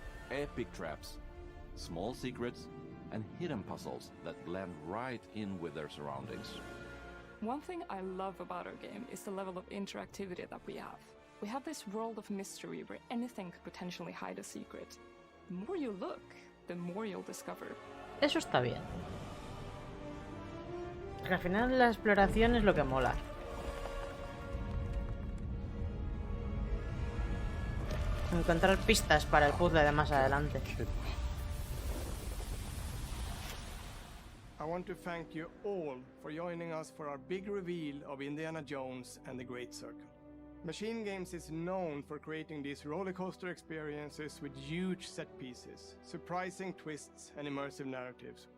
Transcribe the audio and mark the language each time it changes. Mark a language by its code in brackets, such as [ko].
[en] Epic traps, small secrets, and hidden puzzles that blend right in with their surroundings. One thing I love about our game is the level of interactivity that we have. We have this world of mystery where anything could potentially hide a secret. The more you look, the more you'll discover. [es] Eso está bien. Porque al final la exploración es lo que mola. Encontrar pistas para el puzzle de más adelante. [en] I want to thank you all for joining us for our big reveal of Indiana Jones and the Great Circle. Machine Games is known for creating these rollercoaster experiences with huge set pieces, surprising twists, and immersive narratives.